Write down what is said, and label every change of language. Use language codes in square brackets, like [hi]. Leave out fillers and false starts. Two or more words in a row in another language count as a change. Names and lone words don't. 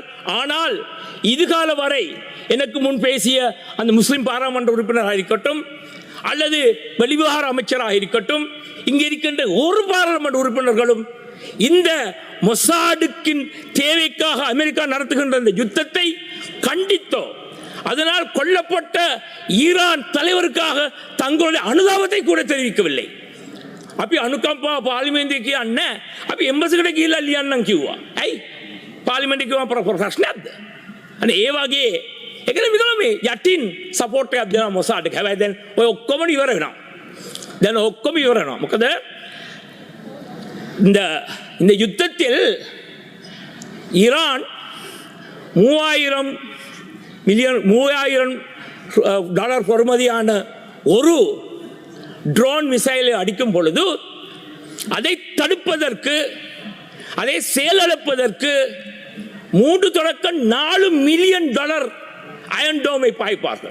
[ta] ஆனால் இதுகால வரை எனக்கு முன் பேசிய அந்த முஸ்லிம் பாராளுமன்ற உறுப்பினராக இருக்கட்டும் அல்லது வெளிவிவகார அமைச்சராக இருக்கட்டும், இங்கே இருக்கின்ற ஒரு பாராளுமன்ற உறுப்பினர்களும் இந்த மொசாடுக்கின் தேவைக்காக அமெரிக்கா நடத்துகின்ற இந்த யுத்தத்தை கண்டித்தோ அதனால் கொல்லப்பட்ட ஈரான் தலைவருக்காக தங்களுடைய அனுதாபத்தை கூட தெரிவிக்கவில்லை. [si] අපි අනුකම්පා පාර්ලිමේන්තුවේ කියන්න අපි එම්බසිකට ගිහිල්ලා ලියන්නම් කිව්වා. ඇයි? පාර්ලිමේන්තුවේ කිව්වම ප්‍රශ්නයක්ද? අනේ ඒ වගේ ඒකනේ විතර මේ යටින් සපෝට් එකක් දෙනවා මොසාඩ්ට. හැබැයි දැන් ඔය ඔක්කොම ඉවර වෙනවා. දැන් ඔක්කොම ඉවර වෙනවා. [ta] මොකද இந்த யுத்தத்தில் ஈரான் 3000 டாலர் பொறுமதியான ஒரு [en] drone missile [ta] அடிக்கும் பொழுது அதை தடுப்பதற்கு, அதை செயலிழப்பதற்கு 3.4 [en] million dollar [ta] அயன் டோமை பாய்ப்பார்கள்.